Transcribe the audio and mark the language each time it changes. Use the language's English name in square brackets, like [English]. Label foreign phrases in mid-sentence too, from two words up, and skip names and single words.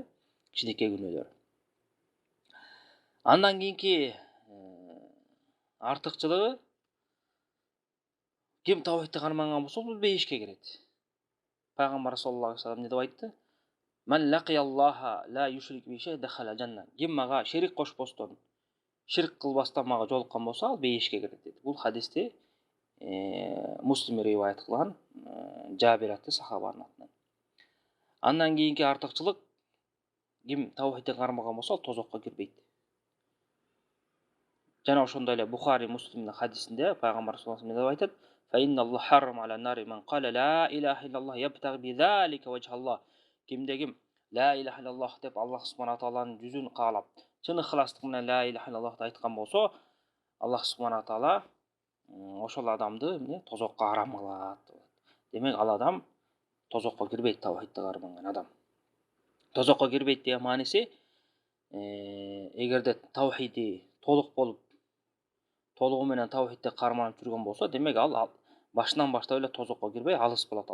[Kyrgyz] Кичинекей күнөөлөр. Андан кийинки артыкчылыгы, ким тавхидти карманган болсо, бул бейишке кирет. Пайгамбар [Arabic] صلى الله عليه وسلم [Kyrgyz] не деп айтты? [Arabic] من لقي الله لا يشرك به شيء دخل الجنة. [Kyrgyz] Ким мага шерик кошпостон, ширк кылбастан мага жолуккан болсо, ал бейишке кирет деди. Бул хадисти Муслим риваят кылган, Жабир аттуу сахабанын атынан. Андан кийинки артыкчылык, ким тавхидти кармаган болсо, ал тозокко кирбейт. Жана ошондой эле Бухари Муслимдин хадисинде пайгамбар [Arabic] صلى الله عليه وسلم [Kyrgyz] деп айтат: [Arabic] "فإن الله حرم على النار من قال لا إله إلا الله يبتغي بذلك وجه الله." [Kyrgyz] Кимде ким [Arabic] لا إله إلا الله [Kyrgyz] деп [Arabic] الله سبحانه [Kyrgyz] тааланын жүзүн каалап, чын ыхластык менен [Arabic] لا إله [Kyrgyz] иллаллахты айткан болсо, [Arabic] الله سبحانه تعالى [Kyrgyz] ошол адамды эмне тозокко арам кылат. Демек ал адам тозокко кирбейт, тавхидти карманган адам. Тозокко кирбейт деген мааниси, эгерде тавхиди толук болуп, толугу менен тавхидти карманып жүргөн болсо, демек ал башынан баштап эле тозокко кирбей алыс болот.